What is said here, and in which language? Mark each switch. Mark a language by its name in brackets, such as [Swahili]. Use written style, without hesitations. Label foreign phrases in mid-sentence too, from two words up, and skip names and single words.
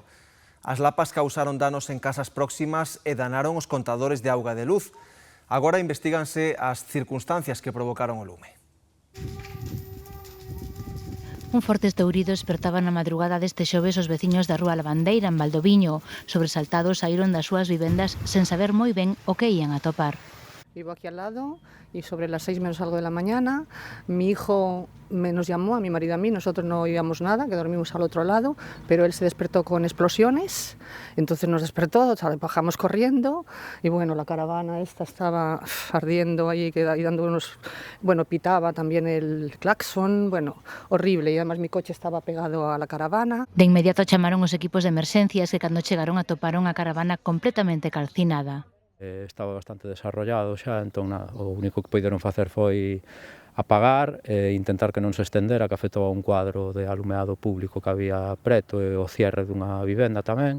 [Galician] As lapas causaron danos en casas próximas e danaron os contadores de auga e de luz. Agora investiganse as circunstancias que provocaron o lume. Un forte estourido despertaba na madrugada deste xoves os veciños da rúa Lavandeira en Valdoviño. Sobresaltados saíron das súas vivendas sen saber moi ben o que ían a topar. [Spanish] Vivo aquí al lado y sobre las 6 menos algo de la mañana mi hijo nos llamó, a mi marido y a mí, nosotros no oíamos nada, que dormimos al otro lado, pero él se despertó con explosiones, entonces nos despertó, bajamos corriendo y bueno, la caravana esta estaba ardiendo ahí y dando unos, bueno, pitaba también el claxon, bueno, horrible, y además mi coche estaba pegado a la caravana. [Galician] De inmediato chamaron os equipos de emerxencias que cando chegaron atoparon a caravana completamente calcinada. Estaba bastante desarrollado xa, entón o único que poideron facer foi apagar e intentar que non se estendera, que afectou a un cuadro de alumeado público que había preto e o cierre dunha vivenda tamén.